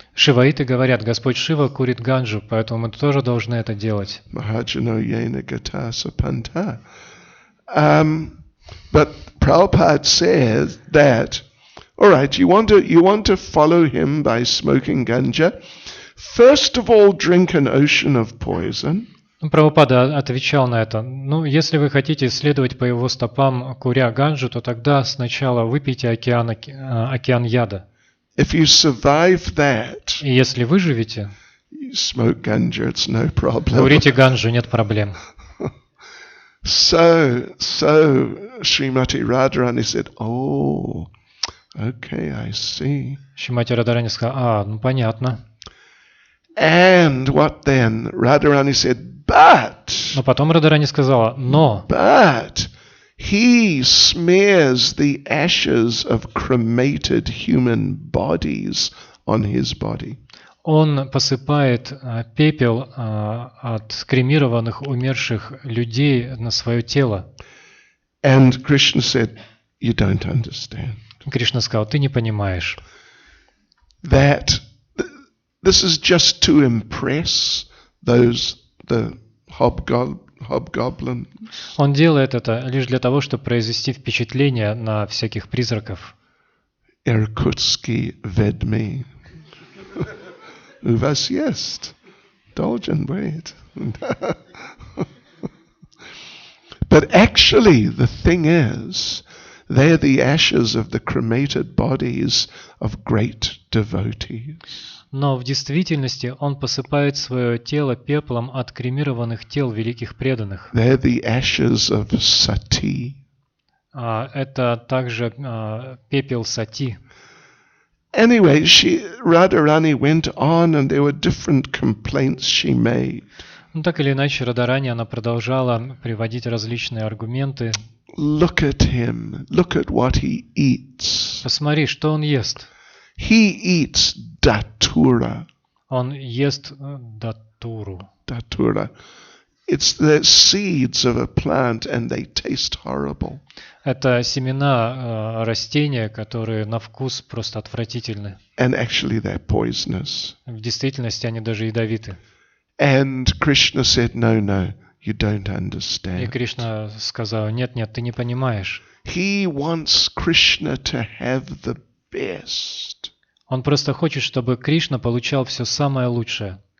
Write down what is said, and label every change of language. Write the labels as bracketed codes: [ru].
[ru] Шиваиты говорят, Господь Шива курит ганджу, поэтому мы тоже должны это делать. [sa] Mahajano yena gata sapanta. [en] But Prabhupada says that, all right, you want to follow him by smoking ganja. First of all, drink an ocean of poison. [ru] Прабхупада отвечал на это. Ну, если вы хотите следовать по его стопам, куря ганджу, то тогда сначала выпейте океан яда. [en] If you survive that, [ru] И если выживете, [en] you smoke ganja, it's no problem. [ru] курите ганджу, нет проблем. [en] So Srimati Radharani said, oh, okay, I see. [ru] Шримати Радарани сказал, ну понятно. [en] And what then? Radharani said, but [ru] Но потом Радарани сказала, но [en] he smears the ashes of cremated human bodies on his body. [ru] он посыпает пепел от кремированных умерших людей на свое тело. [en] And Krishna said, you don't understand. [ru] Кришна сказал, ты не понимаешь. [en] That this is just to impress the hobgoblins. [ru] Он делает это лишь для того, чтобы произвести впечатление на всяких призраков. Иркутский ведьми. У вас есть? Должен быть. [en] But actually, the thing is, they're the ashes of the cremated bodies of great devotees. [ru] Но в действительности он посыпает свое тело пеплом от кремированных тел великих преданных. [en] They're the ashes of sati. [ru] Это также пепел сати. [en] Anyway, Radharani went on, and there were different complaints she made. [ru] Ну, так или иначе, Радарани, она продолжала приводить различные аргументы. [en] Look at him. Look at what he eats. [ru] Посмотри, что он ест. [en] He eats datura. [ru] Он ест датуру. [en] Datura. It's the seeds of a plant, and they taste horrible. [ru] Это семена растения, которые на вкус просто отвратительны. [en] And actually they're poisonous. [ru] В действительности они даже ядовиты. [en] And Krishna said, no, you don't [ru] И [en] understand. [ru] Кришна сказал, нет, ты не понимаешь. [en] He wants Krishna to have the best. [ru] Он просто хочет, чтобы Кришна получал все самое лучшее.